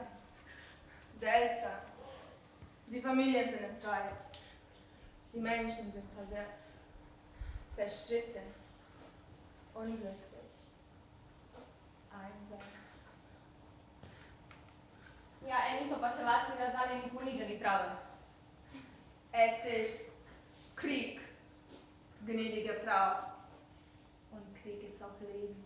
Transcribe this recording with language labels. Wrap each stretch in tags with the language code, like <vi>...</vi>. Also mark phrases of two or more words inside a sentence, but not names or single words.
<de>Seltsam. Die Familien sind entzweit. Die Menschen sind verwirrt. Zerstritten. Unglücklich. Einsam.</de> <sl>Ja, eni so pa še lačni razžaljeni in poniženi zraven.</sl> <de>Es ist Krieg, gnädige Frau. Und Krieg ist auch Leben.</de>